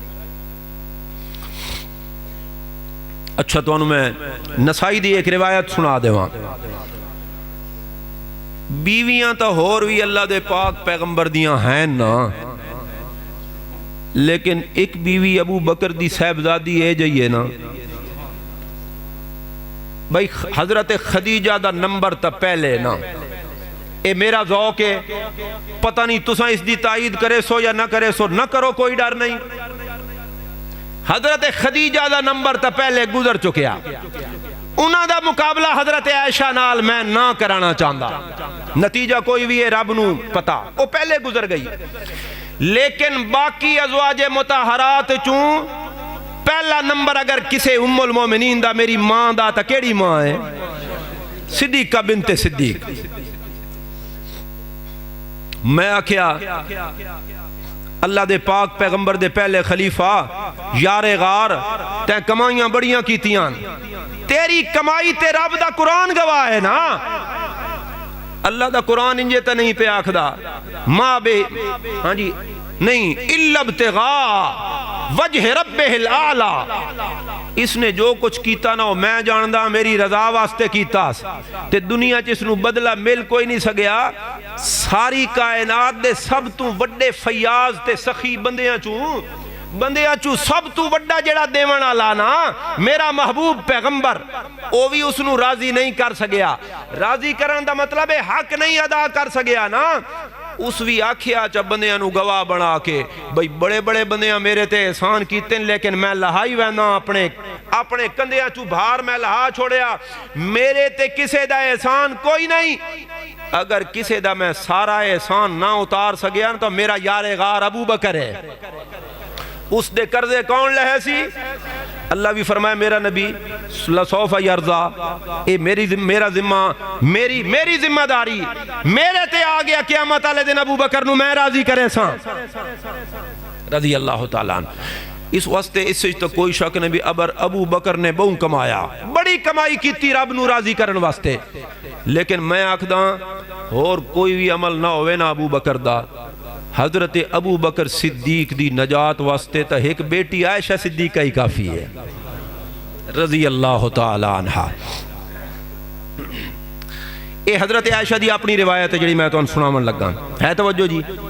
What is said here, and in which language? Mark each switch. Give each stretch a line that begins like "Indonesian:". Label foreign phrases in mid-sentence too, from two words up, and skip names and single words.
Punjabi: اچھا تو انہوں میں نسائی دی ایک روایت سنا دے وہاں، بیویاں تا ہور بھی اللہ دے پاک پیغمبر دیاں ہیں نا، لیکن ایک بیوی ابو بکر دی صاحبزادی ہے جائیے نا بھائی حضرت خدیجہ دا نمبر تا پہلے نا، اے میرا ذوق ہے، پتہ نہیں تساں اس دی تائید کرے سو یا نہ کرے سو، نہ کرو کوئی ڈر نہیں۔ حضرت خدیجہ دا نمبر تا پہلے گزر چکیا، انہاں دا مقابلہ حضرت عائشہ نال میں نہ کرانا چاہتا، نتیجہ کوئی بھی ہے رب نو پتا، وہ پہلے گزر گئی۔ لیکن باقی ازواج مطہرات چوں پہلا نمبر اگر کسے ام المومنین دا میری ماں دا تا کیڑی ماں ہے؟
Arabic: صدیقہ بنت صدیق۔
Punjabi: میں آکھیا اللہ دے پاک پیغمبر دے پہلے خلیفہ یار غار تے کمائیاں بڑیاں کیتیاں، تیری کمائی تے رب دا قرآن گواہ ہے نا، اللہ دا قرآن انجے تا نہیں پہ آکھدا ماں بے ہاں جی نہیں
Arabic: الا ابتغاء وجہ ربہ الاعلی،
Punjabi: اس نے جو کچھ کیتا نا میں جاندہ میری رضا واسطے کیتا تے دنیا چ اس نو بدلہ مل کوئی نہیں سگیا۔ ساری کائنات دے سب تو وڈے فیاض تے سخی بندیاں چوں سب تو وڈا جڑا دیوان والا نا میرا محبوب پیغمبر، او بھی اس نو راضی نہیں کر سگیا۔ راضی کرن دا مطلب ہے حق نہیں ادا کر سگیا نا، اس بھی آکھیا چا بندیاں نو گواہ بنا کے بھئی بڑے بڑے بندیاں میرے تے احسان کیتے لیکن میں لہائی وینا اپنے کندیاں چو بھار میں لہا چھوڑیا، میرے تے کسے دا احسان کوئی نہیں، اگر کسے دا میں سارا احسان نہ اتار سگیا تو میرا یار غار ابو بکر ہے، اس دے قرضے کون لہے سی؟ اللہ بھی فرمایا میرا نبی
Arabic: لسوف یرضا،
Punjabi: اے میرا ذمہ، میری ذمہ داری میرے تے آ گیا قیامت والے دن ابو بکر نو میں راضی کرے ساں
Arabic: رضی اللہ تعالیٰ عنہ۔
Punjabi: اس واسطے اس سے تو کوئی شک نہیں بھی ابو بکر نے بہت کمایا، بڑی کمائی کیتی رب نو راضی کرن واسطے، لیکن میں آکھداں اور کوئی بھی عمل نہ ہوئے نہ ابو بکر دا، حضرت ابو بکر صدیق دی نجات واسطے تا ایک بیٹی عائشہ صدیقہ ہی کافی ہے
Arabic: رضی اللہ تعالی عنہ۔
Punjabi: اے حضرت عائشہ دی اپنی روایت ہے جڑی میں تو ان سناون لگا ہے، توجہ جی۔